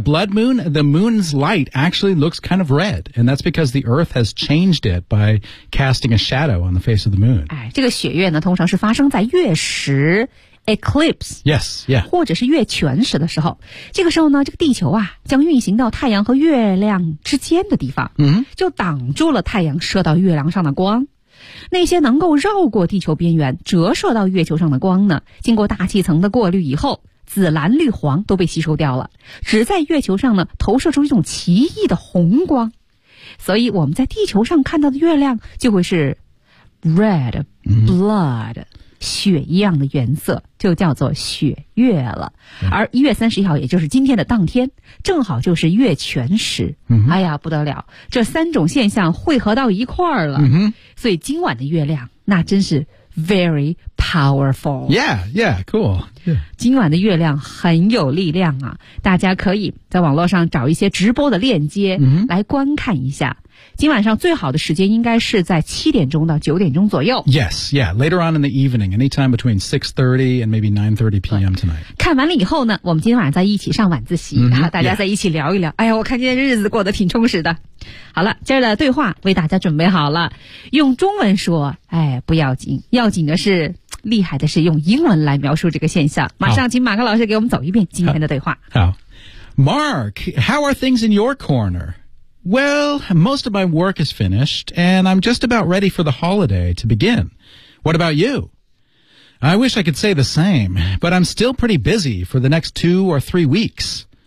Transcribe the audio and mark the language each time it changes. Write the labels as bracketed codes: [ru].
[en] ？Yeah, Blood Moon, the moon's light actually looks kind of red, and that's because the Earth has changed it by casting a shadow on the face of the moon. [zh] 哎，这个血月呢，通常是发生在月食。 [en] Eclipse, yes, yeah. [zh] 或者是月全食的时候，这个时候呢，这个地球啊，将运行到太阳和月亮之间的地方，嗯、mm-hmm. ，就挡住了太阳射到月亮上的光。那些能够绕过地球边缘折射到月球上的光呢，经过大气层的过滤以后，紫蓝绿黄都被吸收掉了，只在月球上呢投射出一种奇异的红光。所以我们在地球上看到的月亮就会是 [en] red blood.、 [zh] Mm-hmm. 血一样的颜色就叫做血月了、嗯、而1月31号也就是今天的当天正好就是月全食、嗯、哎呀不得了这三种现象汇合到一块儿了、嗯、所以今晚的月亮那真是 [en] very powerful yeah yeah cool、yeah. [zh] 今晚的月亮很有力量啊大家可以在网络上找一些直播的链接、嗯、来观看一下今晚上最好的时间应该是在七点钟到九点钟左右。 [en] Yes, yeah, later on in the evening, anytime between 6:30 and maybe 9:30 p.m. tonight. [zh] 看完了以后呢，我们今天晚上再一起上晚自习，嗯、大家再一起聊一聊。 Yeah. 哎呀，我看今天日子过得挺充实的。好了，今儿的对话为大家准备好了，用中文说，哎，不要紧，要紧的是厉害的是用英文来描述这个现象。马上请马克老师给我们走一遍今天的对话。 [en] 好 ，Mark, how are things in your corner? Well, most of my work is finished, and I'm just about ready for the holiday to begin. What about you? I wish I could say the same, but I'm still pretty busy for the next 2 or 3 weeks.